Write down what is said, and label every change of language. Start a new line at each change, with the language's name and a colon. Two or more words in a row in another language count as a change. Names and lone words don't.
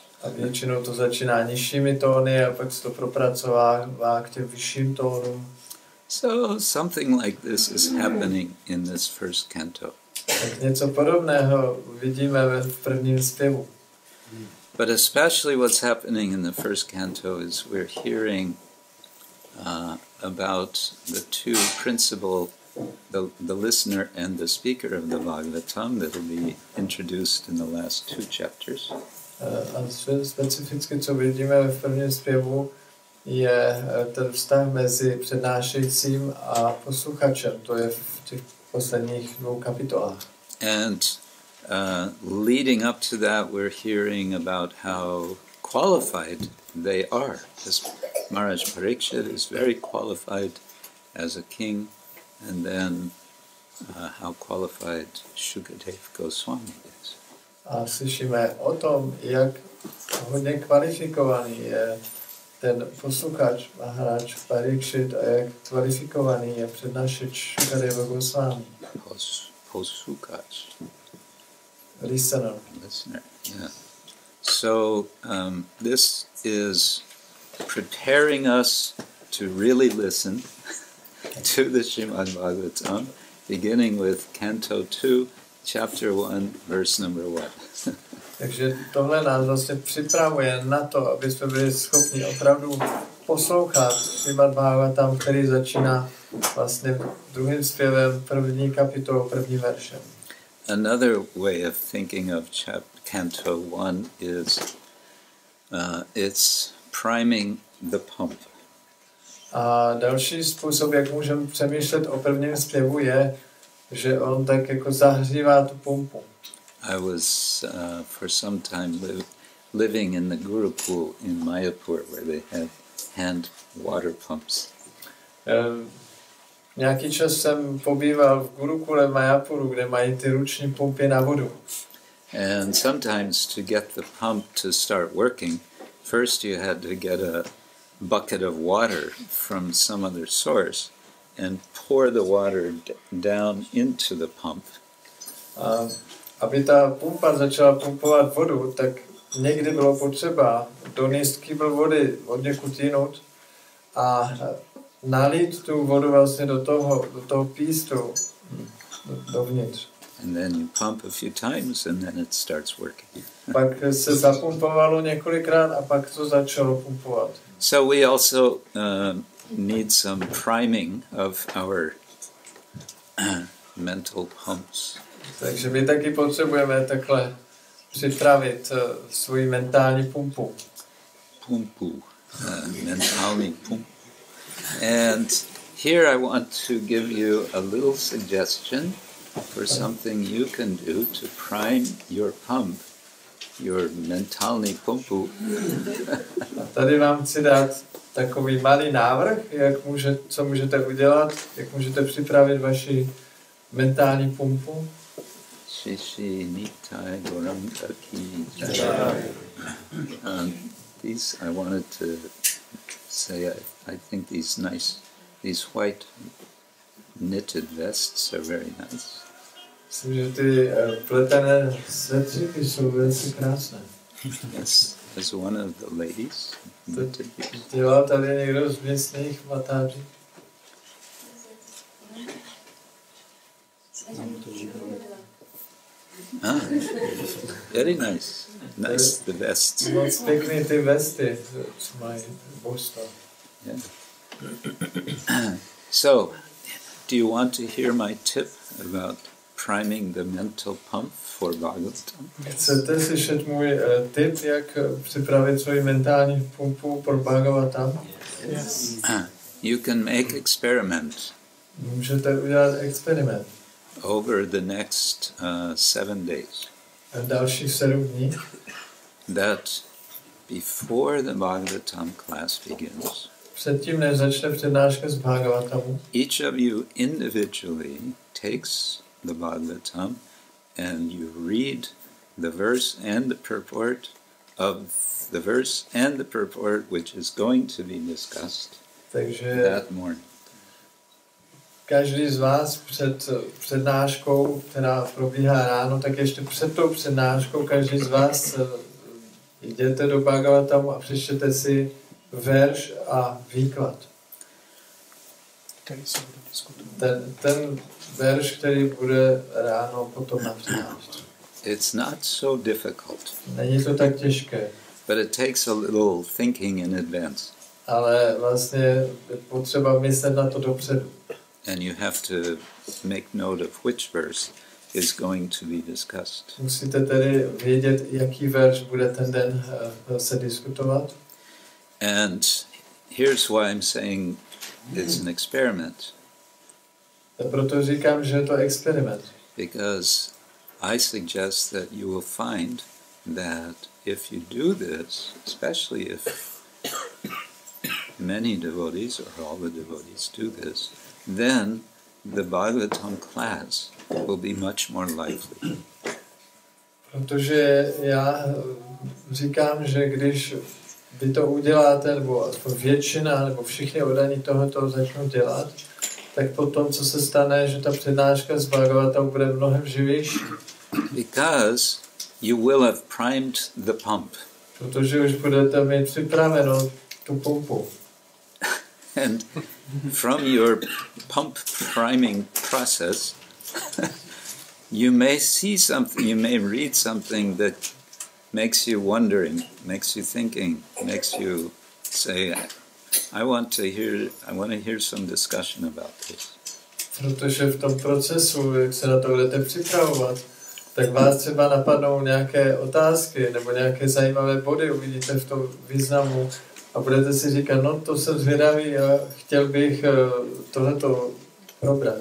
Czech: A většinou to začíná nižšími tóny a pak se to propracovává k těm vyšším tónům.
English: So something like this is happening in this first canto.
Czech: Tak něco podobného vidíme v prvním zpěvu.
English: But especially what's happening in the first canto is we're hearing about the two principal, the listener and the speaker of the Bhagavatam that will be introduced in the last two chapters.
Czech: A specificky, co vidíme v prvním zpěvu, je ten vztah mezi přednášejícím a posluchačem. To je v těch posledních dvou kapitolách.
English: And leading up to that, we're hearing about how qualified they are. This Maharaj Parikshit is very qualified as a king, and then how qualified Shukadev Goswami is.
Czech: A slyšíme o tom, jak hodně kvalifikovaný je ten posluchač Maharaj Parikshit a jak kvalifikovaný je přednášeč Shukadeva Goswami. Posluchač.
English: Listener. Yeah. So this is preparing us to really listen to the Śrīmad-bhāgavatam, beginning with Canto 2, Chapter 1, verse number 1.
Czech: Takže tohle nás vlastně připravuje na to, aby jsme byli schopni opravdu poslouchat Śrīmad-bhāgavatam, který začíná vlastně druhým zpěvem první kapitolou, prvním veršem.
English: Another way of thinking of Canto 1 is it's priming the pump.
Czech: A další způsob, jak můžeme přemýšlet o prvním zpěvu, je, že on tak jako zahřívá tu pumpu.
English: I was for some time living in the Gurukul in Mayapur, where they have hand water pumps.
Czech: Nějaký čas jsem pobýval v Gurukule v Mayapuru, kde mají ty ruční pumpy na vodu.
English: And sometimes to get the pump to start working, first you had to get a bucket of water from some other source and pour the water down into the pump.
Czech: Aby ta pumpa začala pumpovat vodu, tak někdy bylo potřeba donést kýbl vody od někud jinut a nalít tu vodu vlastně do toho pístu dovnitř.
English: And then you pump a few times and then it starts working.
Czech: Pak se zapumpovalo několikrát a pak to začalo pumpovat.
English: So we also need some priming of our mental pumps.
Czech: Takže my taky potřebujeme takhle připravit svoji mentální pumpu. Mentální pumpu.
English: And here I want to give you a little suggestion for something you can do to prime your pump, your
Czech: mentální pumpu. A tady vám chci dát takový malý návrh, co můžete udělat, jak můžete připravit vaši mentální pumpu.
English: These I wanted to say, I think these white knitted vests are very nice.
Czech: Myslím, že ty pletené svetříky jsou velice krásné.
English: Yes, as one of the ladies.
Czech: Dělal tady někdo z místních matáří?
English: Very nice. Nice, the vests.
Czech: Moc pěkný ty vesty, co mají božstva.
English: Yeah. So, do you want to hear my tip about priming the mental pump for Bhagavatam?
Czech: Chcete slyšet můj tip, jak připravit svoji mentální pumpu pro Bhagavatam?
English: Yes. You can make experiment.
Czech: Můžete udělat experiment.
English: Over the next 7 days.
Czech: Dalších 7 dní.
English: That before the Bhagavatam class begins,
Czech: předtím, než začne přednáška z Bhagavatamu,
English: each of you individually takes the Bhagavatam and you read the verse and the purport of the verse and the purport which is going to be discussed that morning.
Czech: Každý z vás před přednáškou, která probíhá ráno, tak ještě před tou přednáškou každý z vás jděte do Bhagavatamu a přečtěte si verš a výklad. Ten verš, který bude ráno potom na přednášce.
English: It's not so difficult.
Czech: Není to tak těžké.
English: But it takes a little thinking in advance.
Czech: Ale vlastně je potřeba myslet na to dopředu.
English: And you have to make note of which verse is going to be discussed.
Czech: Musíte tedy vědět, jaký verš bude ten den se diskutovat.
English: And here's why I'm saying it's an experiment.
Czech: Proto říkám, že je to experiment.
English: Because I suggest that you will find that if you do this, especially if many devotees or all the devotees do this, then the Bhagavatam class will be much more lively.
Czech: Protože já říkám, že když vy to uděláte, nebo aspoň většina, nebo všichni oddaní tohoto začnou dělat, tak potom, co se stane, že ta přednáška z Bhagavatamu bude mnohem živější.
English: Because you will have primed the pump.
Czech: Protože už budete mít připraveno tu pumpu.
English: And from your pump priming process, you may see something, you may read something that makes you wondering, makes you thinking, makes you say, I want to hear some discussion about this.
Czech: Protože v tom procesu, jak se na to budete připravovat, tak vás třeba napadnou nějaké otázky nebo nějaké zajímavé body, uvidíte v tom významu a budete si říkat, no to jsem zvědavý a chtěl bych tohleto probrat.